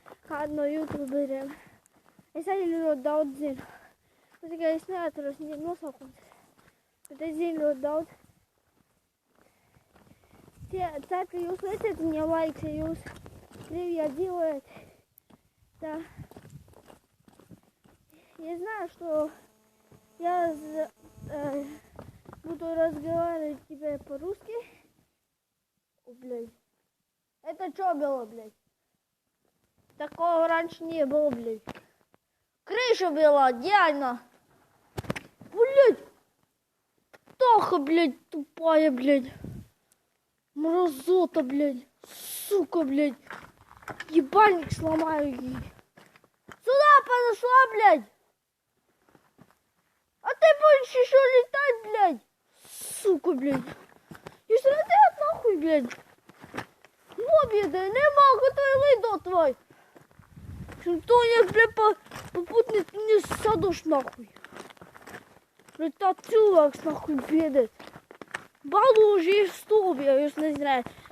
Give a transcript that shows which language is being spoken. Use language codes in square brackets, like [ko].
[lv] Kādu no YouTuberiem. Es arī ļoti daudz zinu. Tikai es neatceros viņiem nosaukums. Bet es zinu ļoti daudz. Ceru, ka jūs lieciet viņiem laiks, ja jūs Krievijā dzīvojat. Tā. [ru] Я знаю, что я буду разговаривать тебе по-русски. О, блядь. Это что было, блядь? Такого раньше не было, блядь. Крыша была, идеально. Блядь. Птаха, блядь, тупая, блядь. Мразота, блядь. Сука, блядь. Ебальник сломаю ей. Сюда подошла, блядь. А ты будешь еще летать, блядь. Сука, блядь. [lv] Jūs redzējāt [ru] nahuj, блядь. [lv] Nobiedēja, nemāka lidot vai. To viņas, [ru] блядь, [lv] pa putni viņas saduši [ru] nahuj. Блядь, [lv] tā cilvēks [ru] nahuj [lv] biedēt. Balūži ir stulbi, ja jūs nezinājāt.